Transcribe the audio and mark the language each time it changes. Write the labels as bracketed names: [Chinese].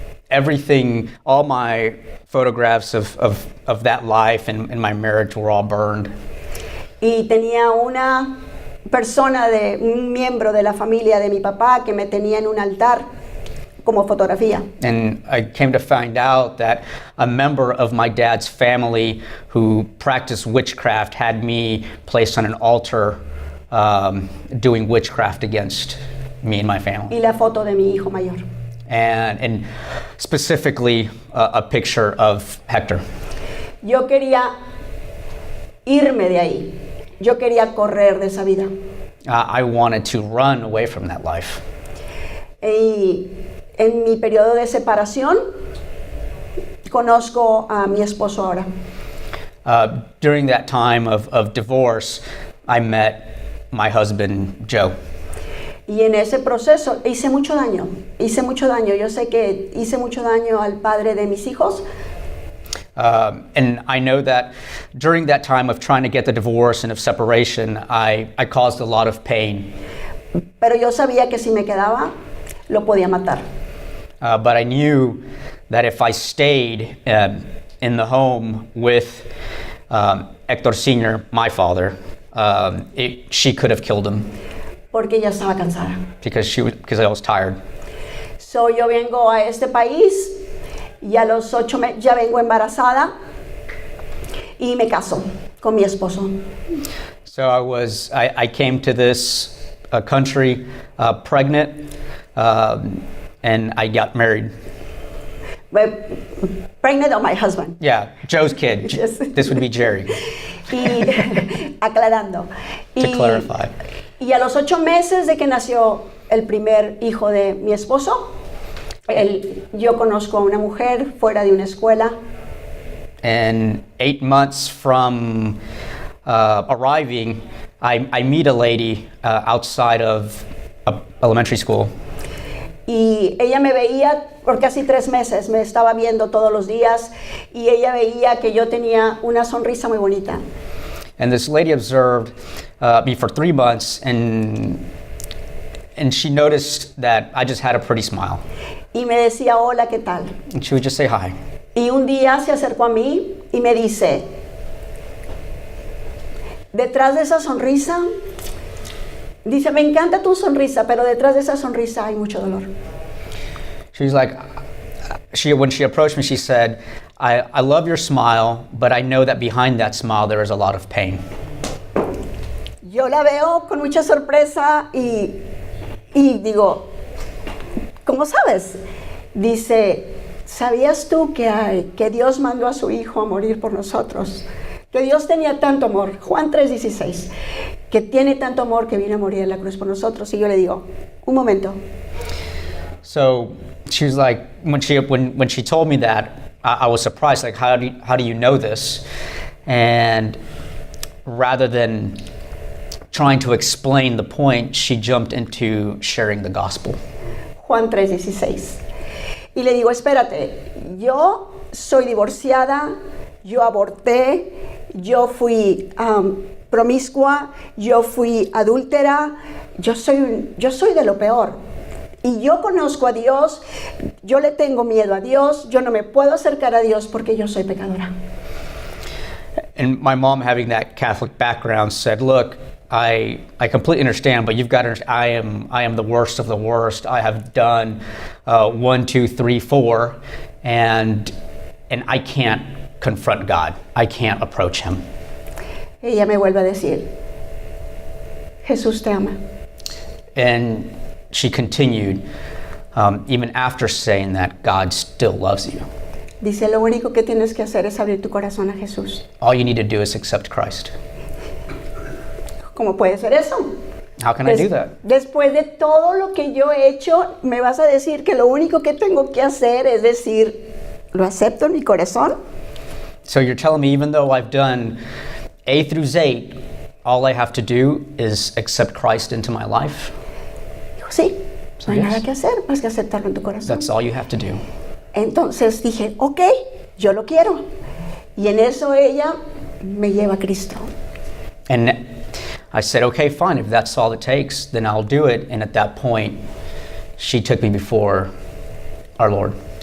[English] Everything, all my photographs of that life and my marriage were all burned. [Spanish] Y tenía una persona, un miembro de la familia de mi papá que me tenía en un altar como fotografía. [English] And I came to find out that a member of my dad's family who practiced witchcraft had me placed on an altar doing witchcraft against me and my family. [Spanish] Y la foto de mi hijo mayor. [English] And specifically a picture of Hector. [Spanish] Yo quería irme de ahí. Yo quería correr de esa vida. [English] I wanted to run away from that life. [Spanish] Y en mi periodo de separación, conozco a mi esposo ahora. [English] During that time of divorce, I met my husband, Joe. [Spanish] Y en ese proceso hice mucho daño. Yo sé que hice mucho daño al padre de mis hijos. [English] And I know that during that time of trying to get the divorce and of separation, I caused a lot of pain. [Spanish] Pero yo sabía que si me quedaba, lo podía matar. [English] But I knew that if I stayed in the home with Hector Sr., my father, she could have killed him. [Spanish] Porque ella estaba cansada. [English] Because I was tired. [Spanish] So yo vengo a este país y a los 8 meses ya vengo embarazada y me caso con mi esposo. [English] So I came to this country pregnant and I got married. Pregnant on my husband. Yeah, Joe's kid. Yes. This would be Jerry. [Spanish] Y aclarando. [English] To clarify. [Spanish] Y a los 8 meses de que nació el primer hijo de mi esposo, yo conozco a una mujer fuera de una escuela. [English] And 8 months from arriving, I meet a lady outside of elementary school. [Spanish] Y ella me veía por casi 3 meses, me estaba viendo todos los días y ella veía que yo tenía una sonrisa muy bonita. [English] And this lady observed me for 3 months and she noticed that I just had a pretty smile. [Spanish] Y me decía, hola, ¿qué tal? [English] And she would just say hi. [Spanish] Y un día se acercó a mí y me dice, detrás de esa sonrisa, dice, me encanta tu sonrisa, pero detrás de esa sonrisa hay mucho dolor. [English] She's like, when she approached me, she said, I love your smile, but I know that behind that smile there is a lot of pain. [Spanish] Yo la veo con mucha sorpresa y digo, ¿cómo sabes? Dice, ¿sabías tú que Dios mandó a su hijo a morir por nosotros? que Dios tenía tanto amor, Juan 3:16, que tiene tanto amor que vino a morir en la cruz por nosotros. Y yo le digo, un momento. [English] So she was like, when she told me that, I was surprised, like, how do you know this? And rather than trying to explain the point, she jumped into sharing the gospel. [Spanish] Juan 3:16. Y le digo, espérate, yo soy divorciada, yo aborté, yo fui promiscua, yo fui adúltera, yo soy de lo peor. Y yo conozco a Dios, yo le tengo miedo a Dios, yo no me puedo acercar a Dios porque yo soy pecadora. [English] And my mom, having that Catholic background, said, look, I completely understand, but you've got to understand, I am the worst of the worst. I have done 1, 2, 3, 4, and I can't confront God. I can't approach him. [Spanish] Ella me vuelve a decir, Jesús te ama. [English] And she continued, even after saying that, God still loves you. [Spanish] Dice, lo único que tienes que hacer es abrir tu corazón a Jesús. [English] All you need to do is accept Christ. [Spanish] ¿Cómo puede ser eso? [English] How can I do that? [Spanish] Después de todo lo que yo he hecho, me vas a decir que lo único que tengo que hacer es decir, ¿lo acepto en mi corazón? [English] So you're telling me even though I've done A through Z, all I have to do is accept Christ into my life? [Spanish] Dijo, sí, no hay [English] Yes. [Spanish] nada que hacer más que aceptarlo en tu corazón. [English] That's all you have to do. [Spanish] Entonces dije, ok, yo lo quiero. Y en eso ella me lleva a Cristo. [English] And I said, okay, fine, if that's all it takes, then I'll do it. And at that point, she took me before our Lord.